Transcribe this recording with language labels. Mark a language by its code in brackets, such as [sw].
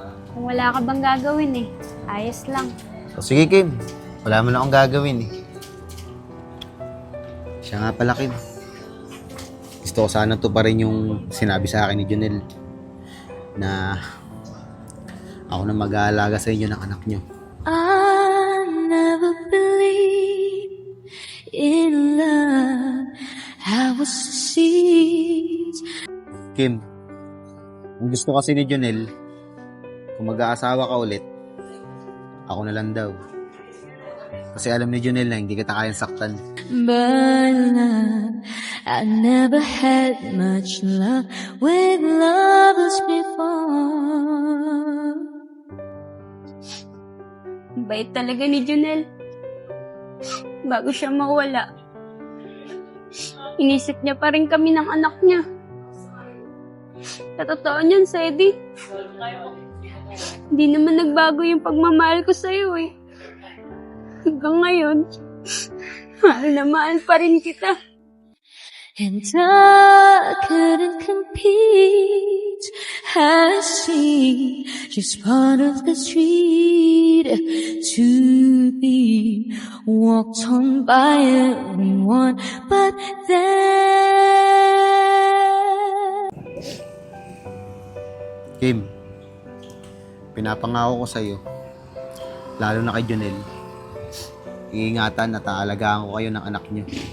[tl] Kung wala ka bang gagawin eh, ayos lang. So, sige, Kim. Wala mo na akong gagawin eh. Siya nga pala, Kim. Gusto ko sana to pa rin yung sinabi sa akin ni Jonel na ako na mag-aalaga sa inyo ng anak nyo. [en] I never believed in love. I was deceived. [tl] Kim, ang gusto kasi ni Jonel, kung mag-aasawa ka ulit, ako na lang daw. Kasi alam ni Jonel na hindi kita kayang saktan. [en] But love, I never had much love with lovers before. [tl] Bait talaga ni Junel. Bago siya mawala, inisip niya pa rin kami ng anak niya. Sa totoo niyan, Sedi, hindi naman nagbago yung pagmamahal ko sa'yo eh. Hanggang ngayon, mahal na mahal pa rin kita. [en] And I couldn't compete. I see just part of the street to be walked on by everyone but them. [tl] Kim, pinapangako ko sa'yo, lalo na kay Jonel, iingatan at aalagaan ko kayo ng anak niyo.